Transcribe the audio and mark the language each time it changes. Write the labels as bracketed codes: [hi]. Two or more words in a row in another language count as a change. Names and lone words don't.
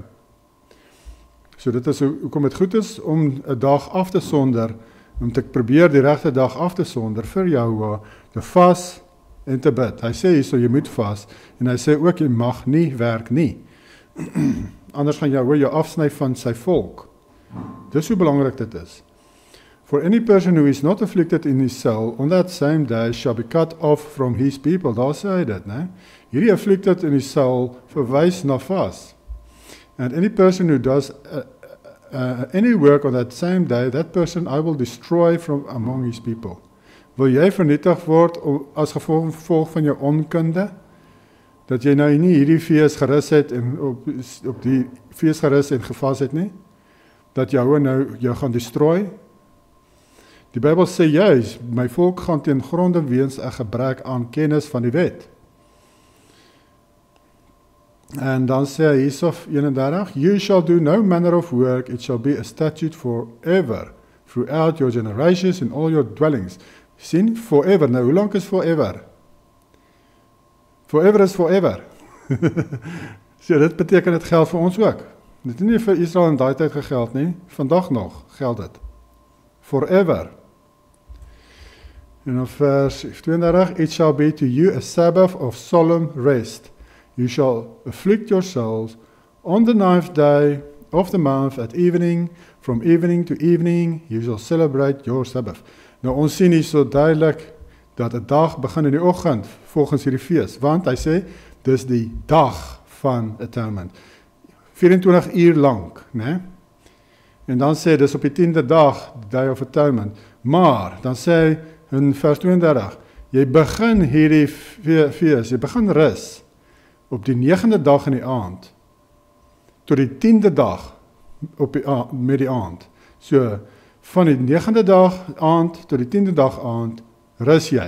[af] So dit is hoekom dit goed is om 'n dag af te sonder, om te probeer die regte dag af te sonder vir jou, te vas en te bid. Hy sê hierso, jy moet vas, en hy sê ook, jy mag nie werk nie. Anders gaan jou afsny van sy volk. Dis hoe belangrik dit is. [en] For any person who is not afflicted in his soul, on that same day shall be cut off from his people. [af] Daar sê hy dit, né? Hierdie [en] afflicted in his soul [af] verwys na vas. [en] And any person who does any work on that same day, that person I will destroy from among his people. [af] Wil jy vernietig word as gevolg van jou onkunde? Dat jy nou nie hierdie fees gerus het en op die fees gerus en gevas het nie? Dat jou gaan destroy? Die Bybel sê juis, my volk gaan ten gronde weens 'n gebrek aan kennis van die wet. En dan sê hy hierso 31, [en] you shall do no manner of work, it shall be a statute forever, throughout your generations in all your dwellings. [af] Sien, forever, nou hoe lang is forever? [en] Forever is forever. [af] So dit beteken dit geld vir ons ook. Dit het nie vir Israel in daai tyd gegeld nie, vandag nog geld dit. Forever. En op vers 32, [en] it shall be to you a Sabbath of solemn rest. You shall afflict yourselves on the 9th day of the month at evening, from evening to evening, you shall celebrate your Sabbath. [af] Nou ons sien hier so duidelik dat 'n dag begin in die oggend volgens hierdie fees, want hy sê dis die dag van atonement. 24 uur lank, né? En dan sê dis op die 10de dag, [en] the day of atonement. [af] Maar dan sê hy in vers 32, jy begin hierdie fees, jy begin rus op die 9de dag in die aand tot die 10de dag met die aand. So van die 9de dag aand tot die 10de dag aand rus jy.